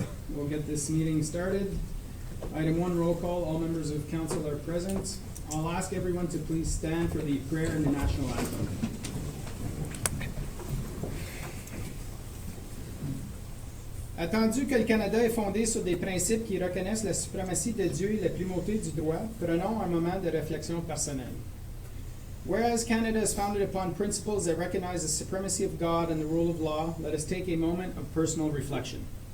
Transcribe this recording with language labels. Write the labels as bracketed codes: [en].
[en] We'll get this meeting started. Item 1, roll call. All members of council are present. I'll ask everyone to please stand for the prayer and the national anthem. [fr] Attendu que le Canada est fondé sur des principes qui reconnaissent la suprématie de Dieu et la primauté du droit, prenons un moment de réflexion personnelle. [en] Whereas Canada is founded upon principles that recognize the supremacy of God and the rule of law, let us take a moment of personal reflection.